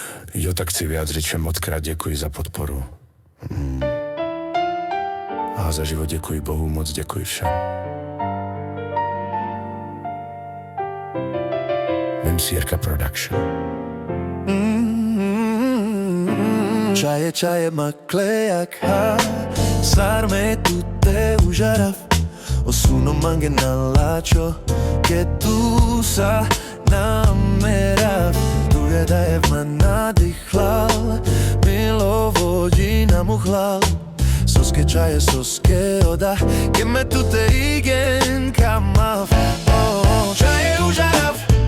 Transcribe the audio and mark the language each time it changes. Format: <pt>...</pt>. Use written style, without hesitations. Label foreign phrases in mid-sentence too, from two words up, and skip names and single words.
<cs>Jo, tak chci vyjádřit všem mockrát děkuji za podporu. A za život děkuji Bohu, moc děkuji všem. Vimsírka Production.</cs> <rom>Čaje maklejak ha Sarme tutte užarav Osuno mange nalačo Ke tu sa namerav Tuge da je man nadihlal Milo vođi nam uhlal Soske čaje, soske oda Ke me tutte igen kamav Čaje užarav</rom>